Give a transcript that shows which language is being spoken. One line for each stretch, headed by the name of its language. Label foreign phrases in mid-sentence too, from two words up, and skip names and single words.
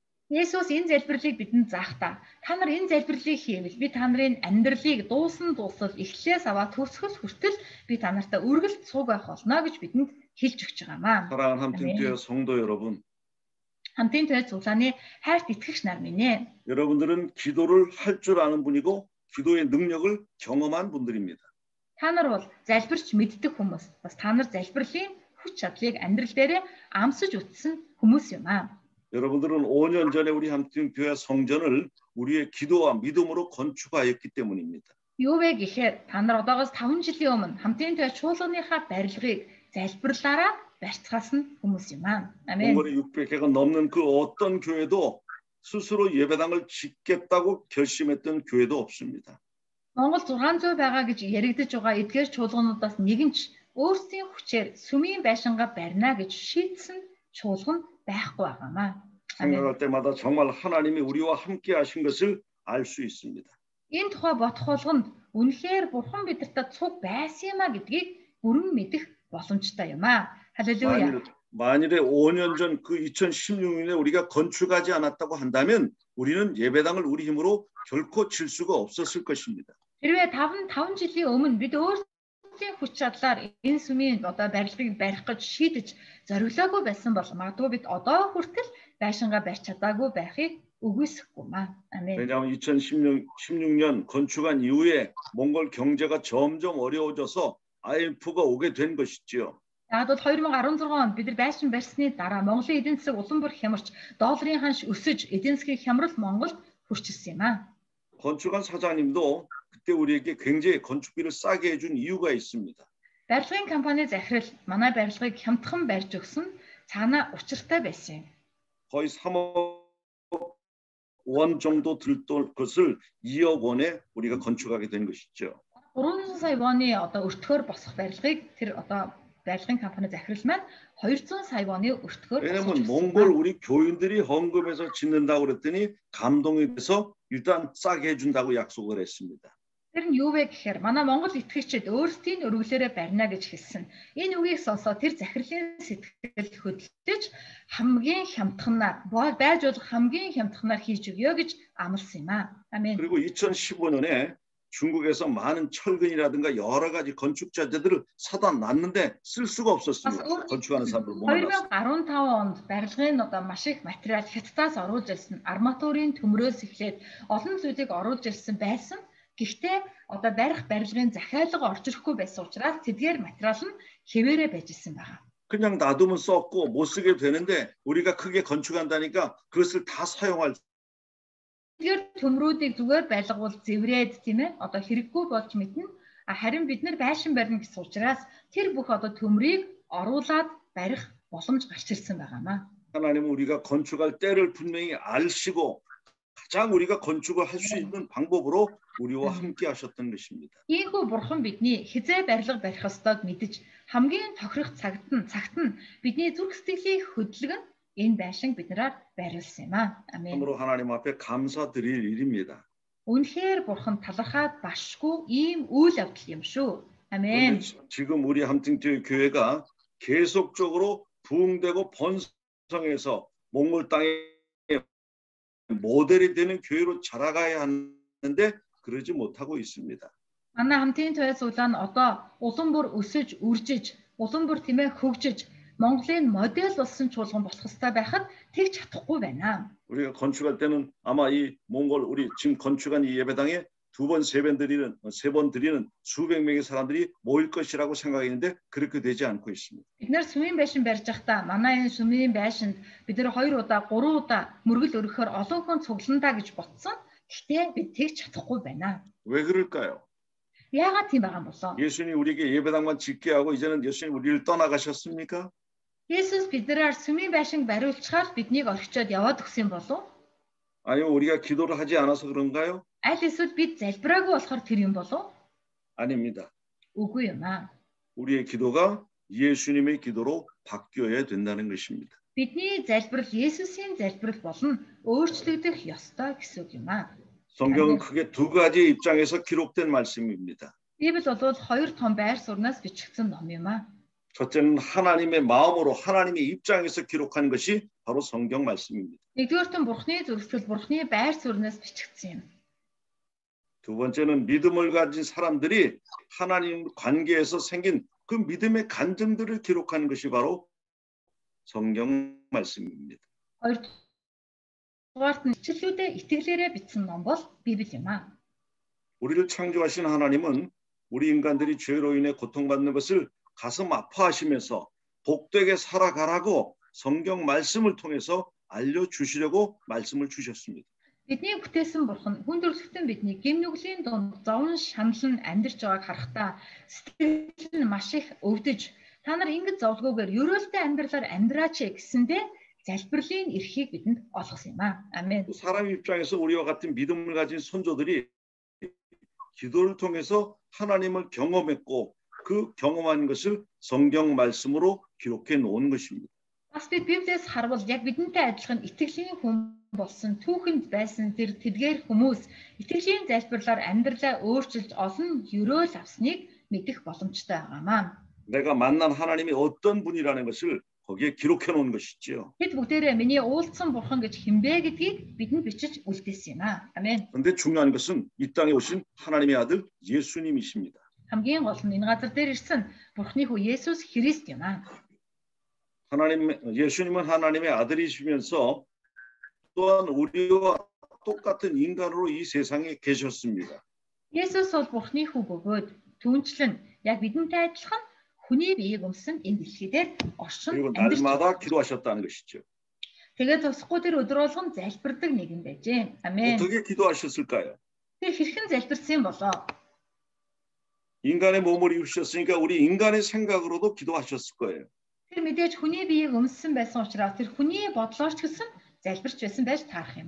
Mongolian: Есүс энэ залбирлыг бидэнд заахтаа та нар энэ залбирлыг хийвэл би та нарын амьдралыг дуусал эхлээс аваад төгсгөл хүртэл би та нартай үргэлж цуг байх болно гэж бидэнд хэлж өгч байгаамаа.
Korean: 사랑하는 함팀교회 성도 여러분,
Mongolian: хамтын төв цуглааны хайрт итгэгч нар минь ээ.
Korean: 여러분들은 기도를 할 줄 아는 분이고 기도의 능력을 경험한 분들입니다.
Mongolian: Та нар бол залбирч мэддэг хүмүүс. Бас та нар залбирлын хүч чадлыг амьдрал дээр амсаж үтсэн хүмүүс юм аа.
Korean: 여러분들은 5년 전에 우리 함팀교회 성전을 우리의 기도와 믿음으로 건축하였기 때문입니다.
Mongolian: Юу вэ гэхээр та нар одоогоос 5 жилийн өмнө хамтын төв чуулганыхаа барилгыг залбирлаараа барьцгаасан хүмүүс юм аа.
Korean: 아멘. 몽골의 600개가 넘는 그 어떤 교회도 스스로 예배당을 짓겠다고 결심했던 교회도 없습니다.
Mongolian: Монгол 600 байгаа гэж яригдж байгаа эдгээр чуулгануудаас нэг нь ч өөрсдийн хүчээр сүмийн байшингаа барина гэж шийдсэн чуулган байхгүй байгаамаа.
Korean: 생각할 때마다 정말 하나님이 우리와 함께 하신 것을 알 수 있습니다.
Mongolian: Энэ тухай бодох болгонд үнэхээр бурхан бидэртээ цуг байсан юмаа гэдгийг бүрэн мэдэх боломжтой юм аа.
Korean: 할렐루야. 만일에 5년 전 그 2016년에 우리가 건축하지 않았다고 한다면 우리는 예배당을 우리 힘으로 결코 질 수가 없었을 것입니다.
Mongolian: Хэрвээ 5 жилийн өмнө бид өөрсдийн хүч чадлаар энэ сүмийн одоо барилгыг барих гэж шийдэж зориглоогүй байсан бол магадгүй бид одоо хүртэл байшингаа барьж чадаагүй байхыг үгүйсэхгүй маа.
Korean: 아멘. 왜냐하면 2016년 건축한 이후에 몽골 경제가 점점 어려워져서 IMF가 오게 된 것이지요.
Mongolian: Яг бол 2016 онд бид нар байшин барьсны дараа Монголын эдийн засаг улам бүр хямарч долларын ханш өсөж эдийн засгийн хямрал Монголд хүрчихсэн юм аа.
Korean: 건축한 사장님도 그때 우리에게 굉장히 건축비를 싸게 해준 이유가 있습니다.
Mongolian: Барилгын компани захирал манай барилгыг хямдхан барьж өгсөн цаана учиртай байсан юм.
Korean: 거의 3억 원 정도 들던 것을 2억 원에 우리가 건축하게 된 것이죠.
Mongolian: 300 сая воны одоо өртгөөр босох барилгыг тэр одоо барилгын компани захирал маань 200 сая воны өртгөөр
Korean: 왜냐면 몽골 우리 교인들이 헌금해서 짓는다고 그랬더니 감동이 돼서 일단 싸게 해준다고 약속을 했습니다.
Mongolian: Тэр нь юу вэ гэхээр манай Монгол итгэгчид өөрсдийн өргөлөөрөө барина гэж хэлсэн. Энэ үгийг сонсоод тэр захирлын сэтгэл хөдлөж хамгийн хямдханаар байж болох хамгийн хямдханаар хийж өгье гэж амласан юм аа.
Korean: 아멘. 그리고 2015년에 중국에서 많은 철근이라든가 여러 가지 건축 자재들을 사다 놨는데 쓸 수가 없었습니다. 건축하는 사람들 몰랐어요.
Mongolian: 2015 онд барилгын одоо маш их материал Хятадаас оруулж ирсэн, арматурын төмрөөс эхлээд олон зүйлийг оруулж ирсэн байсан. Гэхдээ одоо барих барилгын захиалга орж ирэхгүй байсан учраас тэдгээр материал нь хэвээрээ байж ирсэн байгаа.
Korean: 그냥 놔두면 썩고 못 쓰게 되는데 우리가 크게 건축한다니까 그것을 다 사용할
Mongolian: Тэгэхээр төмрүүдийг зүгээр байлгавал зэврээд тийм ээ одоо хэрэггүй болж мэднэ. Харин бид нар байшин барина гэсэн учраас тэр бүх одоо төмрийг оруулаад барих боломж гарч ирсэн байгаамаа.
Korean: 하나님은 우리가 건축할 때를 분명히 아시고 가장 우리가 건축을 할 수 있는 방법으로 우리와 함께 하셨던 것입니다.
Mongolian: Ийхүү бурхан бидний хизээ барилга барих ёстойг мэдэж хамгийн тохирох цагт нь бидний зүрх сэтгэлийг хөдлөгн энэ байшин биднээр байрлуулсан юм аа.
Korean: 아멘. 참으로 하나님 앞에 감사드릴 일입니다.
Mongolian: Үнэхээр бурхан талархаад башгүй ийм үйл явдал юм шүү.
Korean: 아멘. 지금 우리 함팅교회 교회가 계속적으로 부흥되고 번성해서 몽골 땅에 모델이 되는 교회로 자라가야 하는데 그러지 못하고 있습니다.
Mongolian: Манай хамтын туяа суулаа нь одоо улам бүр өсөж, үржиж, улам бүр тиймээ хөгжиж, Монголын модель болсон чуулган болох хэрэгтэй байхад тэгж чадахгүй байна.
Korean: 우리가 건축할 때는 아마 이 몽골 우리 지금 건축한 이 예배당에 세 번 드리는 수백 명의 사람들이 모일 것이라고 생각했는데 그렇게 되지 않고 있습니다.
Mongolian: Бид нэр сүмийн байшин барьж байхдаа манай энэ сүмийн байшинд бид нар 2 удаа, 3 удаа мөргөл өргөхөөр олон хүн цугландаа гэж ботсон. Гэхдээ бид тэгж чадахгүй байна.
Korean: 왜 그럴까요?
Mongolian: Яагаад тийм байгаа юм болоо?
Korean: 예수님 우리에게 예배당만 짓게 하고 이제는 예수님 우리를 떠나가셨습니까?
Mongolian: Есүс биднээр сүмийн байшин бариулчихаар биднийг орхичоод яваад өгсөн болов?
Korean: 아니면 우리가 기도를 하지 않아서 그런가요?
Mongolian: Аль эсвэл бид залбираагүй болохоор тэр юм болов?
Korean: 아닙니다.
Mongolian: Үгүй юм аа.
Korean: 우리의 기도가 예수님의 기도로 바뀌어야 된다는 것입니다.
Mongolian: Бидний залбирал Есүсийн залбирал болно өөрчлөгдөх ёстой гэсэн үг юм аа.
Korean: 성경은 크게 두 가지의 입장에서 기록된 말씀입니다.
Mongolian: Библи бол 2 том байр сууриас бичигдсэн ном юм аа.
Korean: 첫째는 하나님의 마음으로 하나님의 입장에서 기록한 것이 바로 성경 말씀입니다.
Mongolian: Нэгдүгээрт нь Бурхны зүрхсэл, Бурхны байр суурьнаас бичигдсэн юм.
Korean: 두 번째는 믿음을 가진 사람들이 하나님 관계에서 생긴 그 믿음의 간증들을 기록한 것이 바로 성경 말씀입니다.
Mongolian: Хоёрдугаарт нь итгэлүүдээ итгэлээрээ бичсэн ном бол Библи юм аа.
Korean: 우리를 창조하신 하나님은 우리 인간들이 죄로 인해 고통받는 것을 가슴 아파하시면서 복되게 살아가라고 성경 말씀을 통해서 알려주시려고 말씀을 주셨습니다.
Mongolian: Бидний бүтээсэн Бурхан хүн төрөлхтөн бидний гэм нүглийн дунд зовн шаналн амьдарч байгааг харахтаа сэтгэл нь маш их өвдөж та нар ингэж зовлгүйгээр ерөөлтэй амьдралаар амьдраач гэсэндээ залбирлын эрхийг бидэнд олгосон юм аа.
Korean: 아멘. 사람 입장에서 우리와 같은 믿음을 가진 선조들이 기도를 통해서 하나님을 경험했고 그 경험한 것을 성경 말씀으로 기록해 놓은 것입니다.
Mongolian: Бас бид Библиэс харвал яг бидэнтэй адилхан итгэлийн хүн болсон түүхэнд байсан тэр тэдгээр хүмүүс итгэлийн залбирлаар амьдралаа өөрчилж олон ерөөл авсныг мэдэх боломжтой байгаамаа.
Korean: 내가 만난 하나님이 어떤 분이라는 것을 거기에 기록해 놓은 것이지요.
Mongolian: Бид бүгдээрээ миний уулзсан Бурхан гэж хинбэ гэдгийг бидэнд бичиж үлдээсэн юм аа.
Korean: 아멘. 그런데 중요한 것은 이 땅에 오신 하나님의 아들 예수님이십니다.
Mongolian: хамгийн гол нь энэ газар дээр ирсэн Бурхны хүү Есүс Христ юм аа.
Korean: 예수님은 하나님의 아들이시면서 또한 우리와 똑같은 인간으로 이 세상에 계셨습니다.
Mongolian: Есүс бол Бурхны хүү бөгөөд түүнчлэн яг бидэнтэй адилхан хүний биеийг өмсөн энэ дэлхий дээр оршин
Korean: 그리고
Mongolian: амьдарч
Korean: 날마다 기도하셨다는 것이죠.
Mongolian: тэгээд тусахгүй тэр өдөр болгон залбирдаг нэгэн байжээ.
Korean: 아멘. 어떻게 기도하셨을까요?
Mongolian: Тэр хэрхэн залбирсан болоо?
Korean: 인간의 몸을 입으셨으니까 우리 인간의 생각으로도 기도하셨을 거예요.
Mongolian: Тэр мэдээж хүний биеийг өмсөн байсан учраас тэр хүний бодлоор ч гэсэн залбирч байсан байж таарах юм